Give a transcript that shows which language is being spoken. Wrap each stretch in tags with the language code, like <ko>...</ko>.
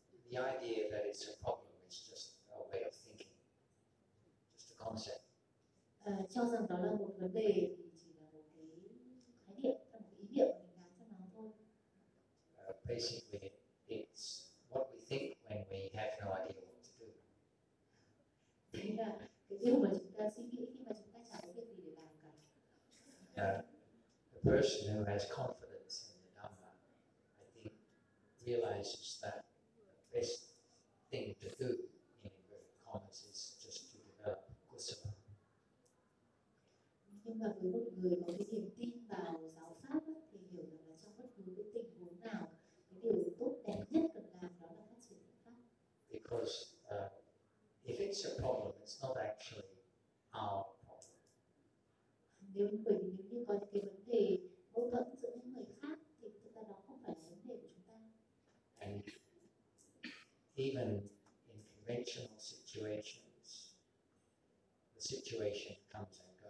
<en>The idea that it's a problem is just a way of thinking, just a concept.</en> <vi>Cho rằng đó là một vấn đề thì chỉ là một cái khái niệm, một ý niệm mình đặt cho nó thôi.</vi> <en>Basically, it's what we think when we have no idea what to do.</en> <vi>Thế là cái điều mà chúng ta suy nghĩ khi mà chúng ta chẳng biết gì để làm cả.</vi> <en>The person who has confidence in the Dhamma, I think, realizes that the best thing to do in inverted commas is just to develop kusala.</en> <vi>Nhưng mà với một người có cái niềm tin vào giáo pháp ấy, thì hiểu rằng là trong bất cứ cái tình huống nào, cái điều tốt đẹp nhất cần làm đó là phát triển giáo pháp.</vi> <en>Because if it's a problem, it's not actually our problem.</en> <vi>Nếu bởi vì nếu như có cái vấn đề mâu thuẫn giữa những người khác thì chúng ta đó không phải là vấn đề của chúng ta.</vi> <en>And even in conventional situations, the situation comes out.</en>